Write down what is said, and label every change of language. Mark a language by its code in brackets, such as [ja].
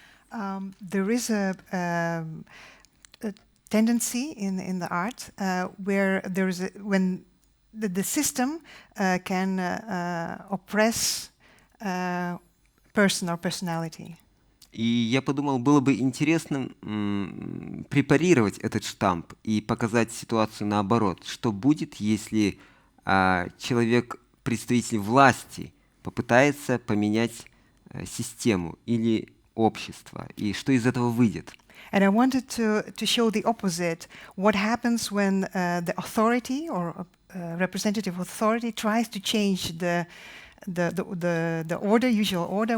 [en] There is a tendency in the art where there is when the system can oppress person or personality. [ru] И я подумал, было бы интересным препарировать этот штамп и показать ситуацию наоборот. Что будет, если человек, представитель власти, попытается поменять систему или общество, и что из этого выйдет? [en] And I wanted to show the opposite. What happens when the authority or representative authority tries to change the order, usual order?